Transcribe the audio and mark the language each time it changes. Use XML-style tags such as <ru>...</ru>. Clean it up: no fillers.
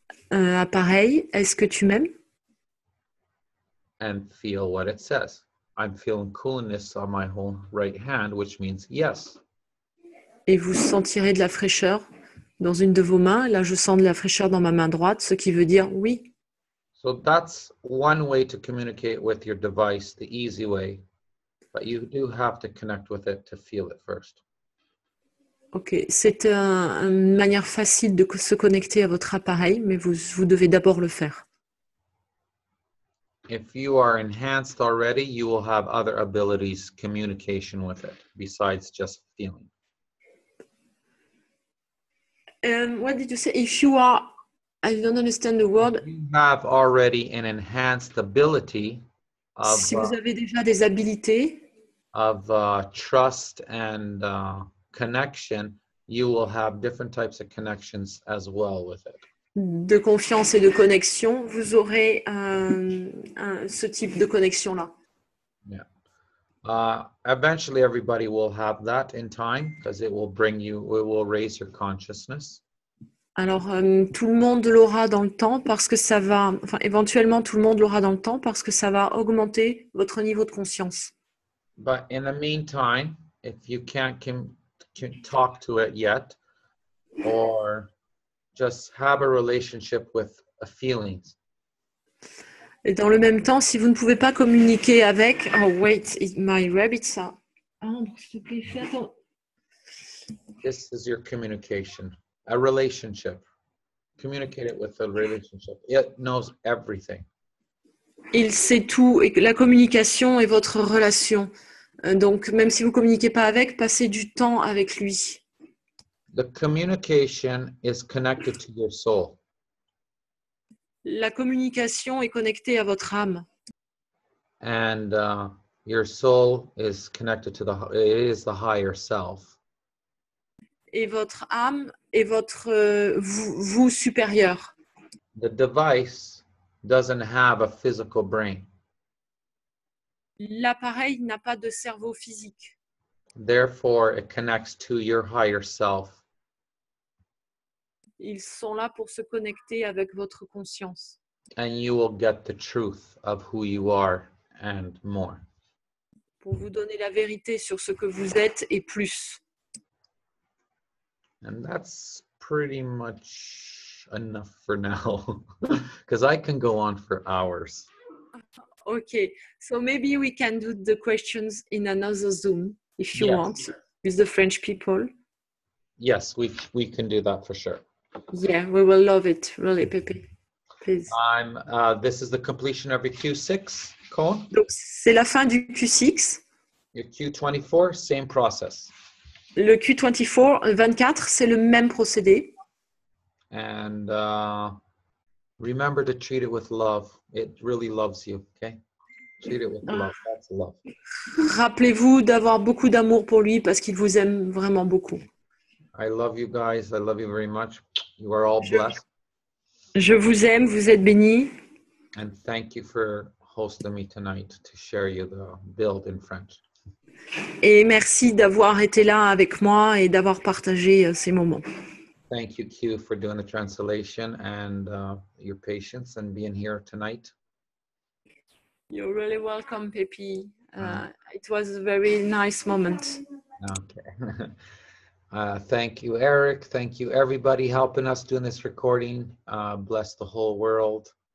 <fr>appareil, est-ce que tu m'aimes?</fr> <en>And feel what it says. I'm feeling coolness on my whole right hand, which means yes.</en> <fr>Et vous sentirez de la fraîcheur dans une de vos mains. Là, je sens de la fraîcheur dans ma main droite, ce qui veut dire oui.</fr> <en>So that's one way to communicate with your device, the easy way. But you do have to connect with it to feel it first.</en> <fr>Ok, c'est une manière facile de se connecter à votre appareil, mais vous devez d'abord le faire.</fr> <en>If you are enhanced already, you will have other abilities, communication with it, besides just feeling. What did you say? If you are, I don't understand the word. You have already an enhanced ability of,</en> <fr>Si vous avez déjà des habilités,</fr> <en>trust and connection, you will have different types of connections as well with it.</en> <fr>de confiance et de connexion, vous aurez ce type de connexion-là.</fr> <en>Yeah. Eventually, everybody will have that in time because it will raise your consciousness.</en> <fr>Alors, tout le monde l'aura dans le temps parce que ça va, enfin, éventuellement, tout le monde l'aura dans le temps parce que ça va augmenter votre niveau de conscience.</fr> <en>But in the meantime, if you can't talk to it yet, or just have a relationship with feelings.</en> <fr>Et dans le même temps, si vous ne pouvez pas communiquer avec...</fr> <en>Oh, wait, my rabbits are...</en> <fr>Oh, s'il te plaît, fais attends.</fr> <en>This is your communication, a relationship. Communicate it with a relationship. It knows everything.</en> <fr>Il sait tout. Et la communication est votre relation. Donc, même si vous ne communiquez pas avec, passez du temps avec lui.</fr> <en>The communication is connected to your soul.</en> <fr>La communication est connectée à votre âme.</fr> <en>And your soul is connected to the higher self.</en> <fr>Et votre âme est votre vous supérieur.</fr> <en>The device doesn't have a physical brain.</en> <fr>L'appareil n'a pas de cerveau physique.</fr> <en>Therefore, it connects to your higher self.</en> <fr>Ils sont là pour se connecter avec votre conscience.</fr> <en>And you will get the truth of who you are and more.</en> <fr>Pour vous donner la vérité sur ce que vous êtes et plus.</fr> <en>And that's pretty much enough for now, because I can go on for hours. Okay, so maybe we can do the questions in another Zoom if you Yes. want with the French people. Yes, we can do that for sure. Yeah, we will love it, really, Pepe. Please. This is the completion of your Q6 cone.</en> <fr>Donc, c'est la fin du Q6.</fr> <en>Your Q24, same process.</en> <fr>Le Q24, c'est le même procédé.</fr> <en>And remember to treat it with love. It really loves you, okay? Treat it with love. That's love.</en> <fr>Rappelez-vous d'avoir beaucoup d'amour pour lui parce qu'il vous aime vraiment beaucoup.</fr> <en>I love you guys. I love you very much. You are all blessed.</en> <fr>Je vous aime, vous êtes bénis.</fr> <en>And thank you for hosting me tonight to share you the build in French.</en> <fr>Et merci d'avoir été là avec moi et d'avoir partagé ces moments.</fr> <en>Thank you, Q, for doing the translation and your patience and being here tonight. You're really welcome, Pepe. It was a very nice moment. Okay. Thank you, Eric. Thank you, everybody helping us doing this recording. Bless the whole world.</en>